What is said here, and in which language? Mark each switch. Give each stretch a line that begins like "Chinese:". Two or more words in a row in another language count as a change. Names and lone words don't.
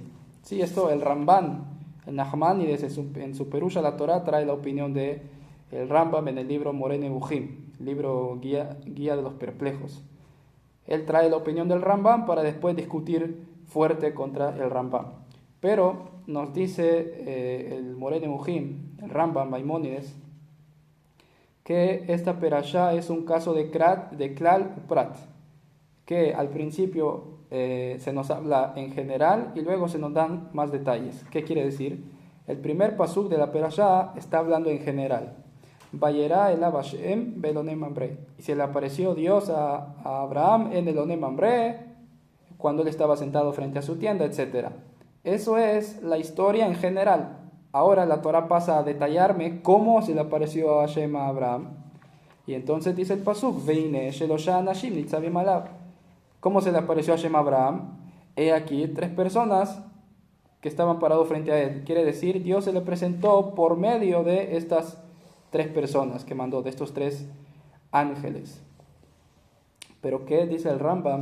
Spanish: Sí, esto el Ramban, el Nachmanides en su
Hebrew: פירושו על התורה
Spanish: trae la opinión de el Rambam en el libro Moreh Nevuchim, libro guía de los perplejos. Él trae la opinión del Rambam para después discutir fuerte contra el Rambam. Pero nos dice el Moreh Nevuchim, el Rambam Maimónides, que esta perashá es un caso de
Hebrew: כלל ופרט,
Spanish: que al principio se nos habla en general y luego se nos dan más detalles. ¿Qué quiere decir? El primer pasuk de la perashá está hablando en general.
Hebrew: וירא אליו השם באלני ממרא.
Spanish: Y se le apareció Dios a Abraham en el Onem Mamre, cuando él estaba sentado frente a su tienda, etc. Eso es la historia en general. Ahora la Torah pasa a detallarme cómo se le apareció a Hashem a Abraham. Y entonces dice el pasuk,
Hebrew: והנה שלשה אנשים נצבים עליו.
Spanish: ¿Cómo se le apareció a Hashem a Abraham? He aquí 3 personas que estaban parados frente a él. Quiere decir, Dios se le presentó por medio de estas 3 personas que mandó, de estos 3 ángeles. Pero ¿qué dice el Rambam?